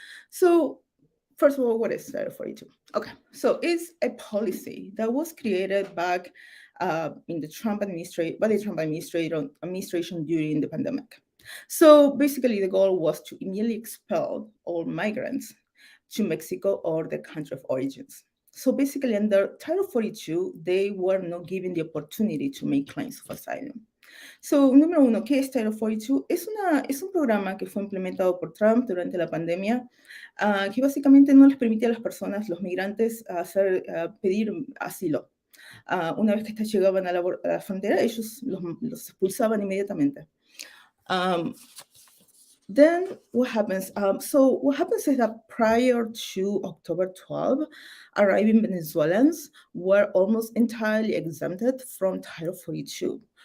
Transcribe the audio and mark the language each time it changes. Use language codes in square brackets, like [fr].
[en] So, first of all, what is Title 42? Okay, so it's a policy that was created back in the Trump administration, by the Trump administration during the pandemic. So basically, the goal was to immediately expel all migrants to Mexico or the country of origins. So basically, under Title 42, they were not given the opportunity to make claims of asylum. [es] So, número uno, ¿qué es Title 42? Es un programa que fue implementado por Trump durante la pandemia, que básicamente no les permite a las personas, los migrantes, pedir asilo. Una vez que estos llegaban a la frontera, ellos los expulsaban inmediatamente. [en] Then what happens? So what happens is that prior to October 12, arriving Venezuelans were almost entirely exempted from Title 42.